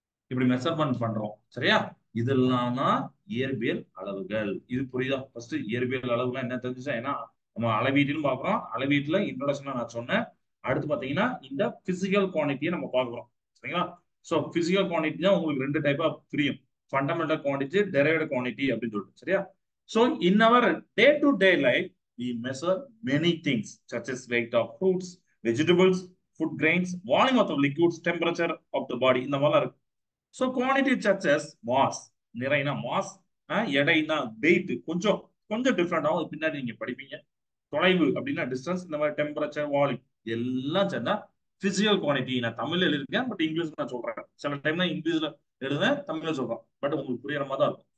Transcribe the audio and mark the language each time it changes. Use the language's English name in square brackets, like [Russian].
[Tamil] இப்படி மெஷர்மெண்ட் பண்றோம், சரியா? இதெல்லாம் தான் இயற்பியல் அளவுகள். இது புரியுதா? ஃபர்ஸ்ட் இயற்பியல் அளவுகள் என்ன தெரிஞ்சுச்சா? ஏன்னா நம்ம அளவீட்டுன்னு பாக்குறோம். அளவீட்டுல இன்ட்ரோடக்ஷன் நான் சொன்னேன். அடுத்து பாத்தீங்கன்னா இந்த பிசிக்கல் குவான்டிட்டியை நம்ம பாக்குறோம், சரிங்களா? சோ பிசிக்கல் குவான்டிட்டி தான் உங்களுக்கு ரெண்டு டைப்பா பிரியும். ஃபண்டமெண்டல் குவான்டிட்டி, டெரைவ்டு குவான்டிட்டி அப்படின்னு சொல்லிட்டு, சரியா? [English] So in our day-to-day life, we measure many things such as weight of fruits, vegetables, food grains, volume of the liquids, temperature of the body. [Tamil] இந்த மாதிரிலாம் இருக்கு. So quantity சச்சஸ் mass, நிறைனா mass, எடைனா wait. கொஞ்சம் கொஞ்சம் டிஃப்ரெண்டாகவும் பின்னாடி நீங்க படிப்பீங்க. தொலைவு அப்படின்னா டிஸ்டன்ஸ். இந்த மாதிரி டெம்பரேச்சர், வால்யூம் எல்லாம் சேர்ந்தா பிசிக்கல் குவான்டிட்டி. நான் தமிழ்ல எழுதிருக்கேன், பட் இங்கிலீஷ் நான் சொல்றேன். சில டைம்ல இங்கிலீஷ்ல எழுதுவேன், தமிழ்ல சொல்றேன், பட் உங்களுக்கு புரியுற மாதிரி தான் இருக்கும்.